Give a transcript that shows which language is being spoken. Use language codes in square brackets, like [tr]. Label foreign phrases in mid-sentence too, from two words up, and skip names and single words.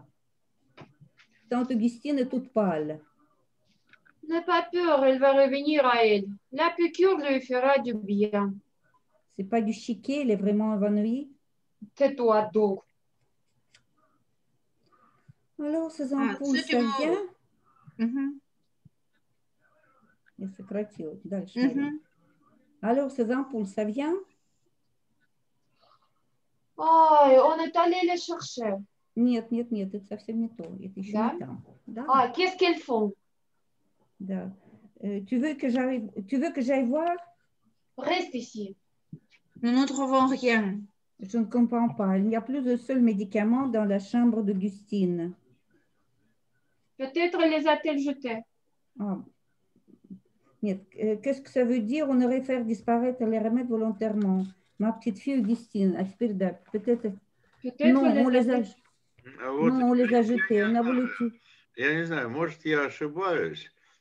[fr] Tante Augustine est toute pâle. N'aie pas peur, elle va revenir à elle. La piqûre lui fera du bien. C'est pas du chiquet, elle est vraiment évanouie. Tais-toi donc. Alors, ces ampoules, c'est ça du vient? Mhm. [ru] Я сократила. Дальше. Mhm. [fr] Alors, ces ampoules, ça vient? Oh, on est allé les chercher. [ru] Нет, нет, нет, это совсем не то. Это еще Да? не там. Да? [fr] Ah, qu'est-ce qu'elles font? Да. Tu veux que j'aille voir? Reste ici. Nous ne trouvons rien. Je ne comprends pas. Il n'y a plus de seul médicament dans la chambre d'Augustine. Peut-être les a-t-elle jetés. [ru] Ah. Нет. [fr] Qu'est-ce que ça veut dire? On aurait fait disparaître les remèdes volontairement. Ma petite fille Augustine. [ru] А теперь да, [fr] peut-être... Peut-être Non, on les a... [ru] Вот, [fr] Non, on les a jetés. On a voulu... [ru] я не знаю, может, я ошибаюсь,